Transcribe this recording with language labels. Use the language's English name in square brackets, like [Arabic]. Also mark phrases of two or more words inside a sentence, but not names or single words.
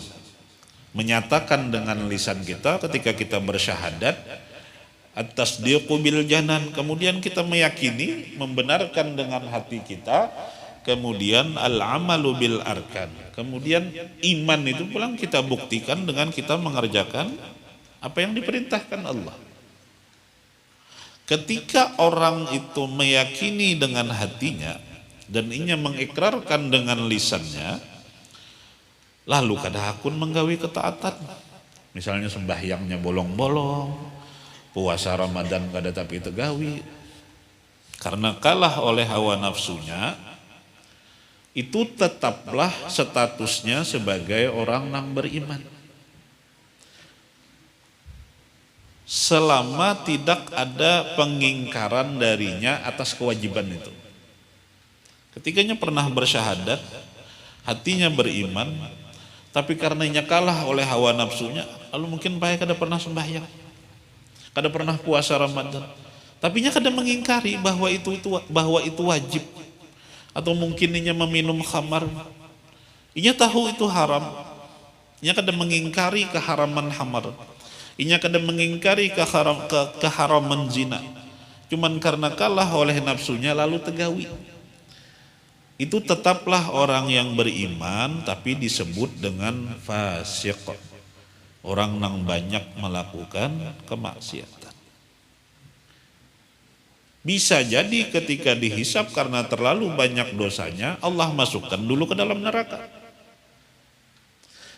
[Indonesian] Menyatakan dengan lisan kita ketika kita bersyahadat, [Arabic] at-tasdiqu bil janan, [Indonesian] kemudian kita meyakini, membenarkan dengan hati kita, kemudian [Arabic] al-amalu bil arkan. [Indonesian] Kemudian iman itu pulang kita buktikan dengan kita mengerjakan apa yang diperintahkan Allah. Ketika orang itu meyakini dengan hatinya dan inya mengikrarkan dengan lisannya, lalu [Banjar] kada hakun menggawi ketaatan. [Indonesian] Misalnya sembahyangnya bolong-bolong, puasa Ramadan kada tapi tegawi, karena kalah oleh hawa nafsunya, itu tetaplah statusnya sebagai orang yang beriman. Selama tidak ada pengingkaran darinya atas kewajiban itu. Ketikanya pernah bersyahadat, hatinya beriman, tapi karenanya kalah oleh hawa nafsunya, lalu mungkin baik kada pernah sembahyang, kada pernah puasa Ramadan, tapi nya kada mengingkari bahwa itu wajib, atau mungkin inya meminum khamar, inya tahu itu haram, inya kada mengingkari keharaman khamar. [Banjar] Inya kada mengingkari keharaman zina, cuman karena kalah oleh nafsunya lalu tegawi. [Indonesian] Itu tetaplah orang yang beriman, tapi disebut dengan fasik, orang yang banyak melakukan kemaksiatan. Bisa jadi ketika dihisap karena terlalu banyak dosanya, Allah masukkan dulu ke dalam neraka.